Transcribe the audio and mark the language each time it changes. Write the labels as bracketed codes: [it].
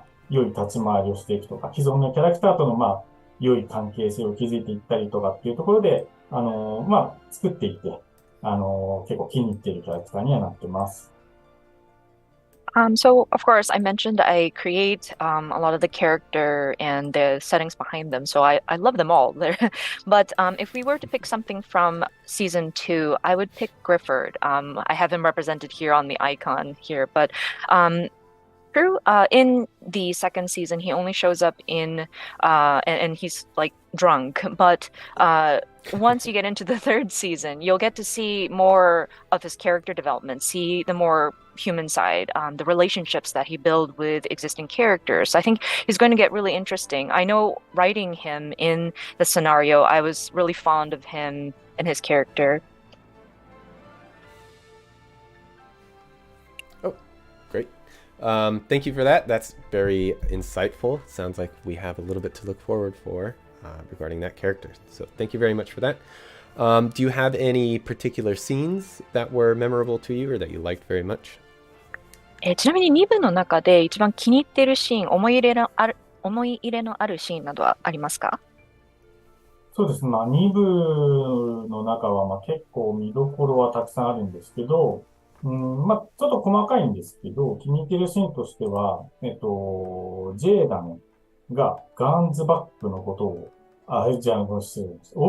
[ja] 良い立ち回りをしていくとか、既存のキャラクターとの良い関係性を築いていったりとかっていうところで、作っていて、結構気に入っているキャラクターにはなってます。 [en] So of course, I mentioned I create a lot of the character and the settings behind them. So I love them all. But if we were to pick something from season 2, I would pick Gryfford. I have him represented here on the icon here, but um, true. In the second season, he only shows up in and he's like drunk. But once you get into the third season, you'll get to see more of his character development, see the more human side, the relationships that he built with existing characters. I think he's going to get really interesting. I know writing him in the scenario, I was really fond of him and his character. Oh, great. Thank you for that. That's very insightful. Sounds like we have a little bit to look forward for regarding that character. So thank you very much for that. Do you have any particular scenes that were memorable to you or that you liked very much? [ja] ちなみに2部の中で一番気に入っているシーン、思い入れのあるシーンなどはありますか？そうですね。まあ、2部の中は、まあ、結構見どころはたくさんあるんですけど、まあ、ちょっと細かいんですけど、気に入っているシーンとしては、ジェーダンがガンズバックのことを、じゃあ、失礼しました。